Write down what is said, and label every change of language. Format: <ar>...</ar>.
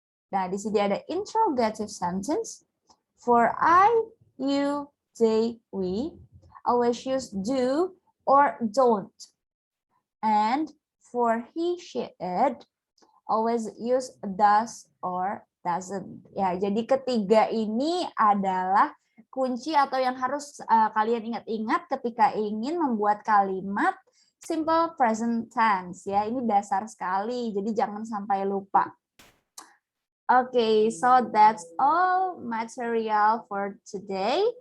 <id>Nah, di sini ada interrogative sentence.</id> <en>For I, you, they, we, always use do or don't. And for he, she, it, always use does or doesn't.</en> <id>Ya, jadi ketiga ini adalah kunci atau yang harus kalian ingat-ingat ketika ingin membuat kalimat simple present tense. Ya, ini dasar sekali. Jadi jangan sampai lupa.</id> <en>Okay, so that's all material for today.</en>